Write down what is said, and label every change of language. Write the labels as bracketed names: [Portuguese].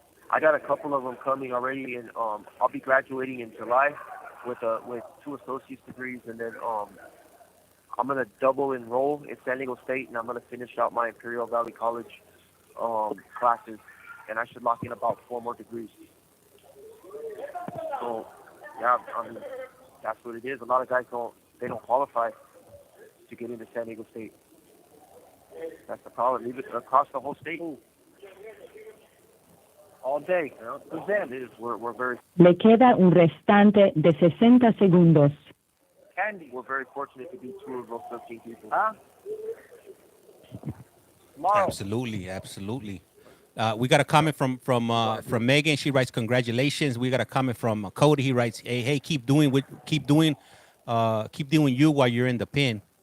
[English] I got a couple of them coming already, and I'll be graduating in July with 2 associate's degrees, and then I'm gonna double enroll in San Diego State, and I'm gonna finish out my Imperial Valley College classes, and I should lock in about 4 more degrees. So, yeah, I mean, that's what it is. A lot of guys don't qualify to get into San Diego State. That's the problem. Leave it across the whole state. All day. You know, it is. We're very. [Spanish] Le queda un restante de 60 segundos. [English] Candy. We're very fortunate to be 2 of those 13 people. Absolutely. We got a comment from Megan. She writes, "Congratulations." We got a comment from Cody. He writes, "Hey, keep doing you while you're in the pen."